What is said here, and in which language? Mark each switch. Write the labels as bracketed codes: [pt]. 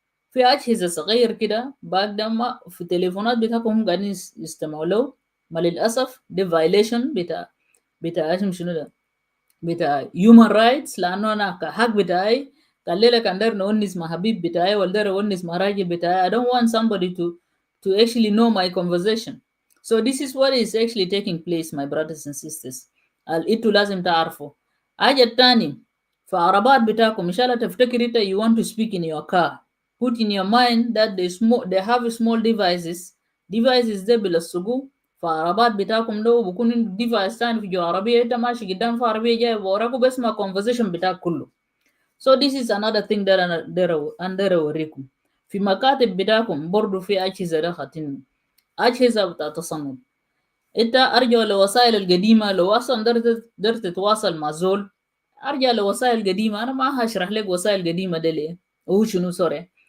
[ar] في أجهزة صغير كده بعد ما في التليفونات بتاعكم هم قاعدين يستمعوا له. ما للأسف دي فايليشن بتاع اسم شنو ده، بتاع human rights، لأنه أنا كحق بتاعي قال لي كان داير نونس مع حبيب بتاعي ولا داير أونس مع راجل بتاعي. [en] I don't want somebody to actually know my conversation. So this is what is actually taking place my brothers and sisters. [ar] انتوا لازم تعرفوا. حاجة التاني في عربات بتاعكم إن شاء الله تفتكر انت [en] you want to speak in your car. Put in your mind that they have small devices [ar] ده بيلصقوه في عربات بتاعكم. لو بكون ديفايس تاني في جو عربية انت ماشي قدام في عربية جاي وراكوا بسمع conversation بتاعك كله. [en] So this is another thing that [ar] أنا داير أوريكم. في مكاتب بتاعكم برضو في أجهزة ده خاتين أجهزة بتاع تصنت. انت ارجع لوسائل القديمة. لو اصلا درت تتواصل مع زول ارجع لوسائل قديمة. انا ما هشرح لك وسائل قديمة ده ليه وهو شنو سوري.